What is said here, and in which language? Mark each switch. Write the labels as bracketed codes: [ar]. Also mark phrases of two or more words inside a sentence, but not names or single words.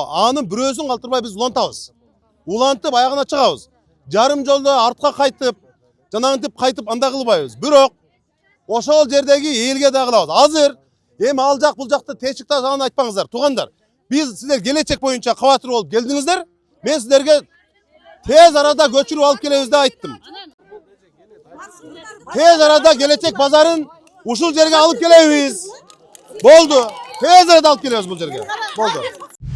[ky] Анын бирөөсүн калтырбай биз улантабыз. Улантып аягына чыгабыз. Жарым жолдо артка кайтып, жанагынтип кайтып андай кылбайбыз. Бирок ошол жердеги элге да кылабыз. Азыр эми ал жак бул жакты течик аны айтпаңыздар. Туугандар, биз силер келечек боюнча кабатыр болуп келдиңиздер. Мен силерге тез арада көчүрүп алып келебиз деп айттым. Тез арада келечек базарын ушул жерге алып келебиз. Болду. Тез арада алып келебиz бул жерге. Болду.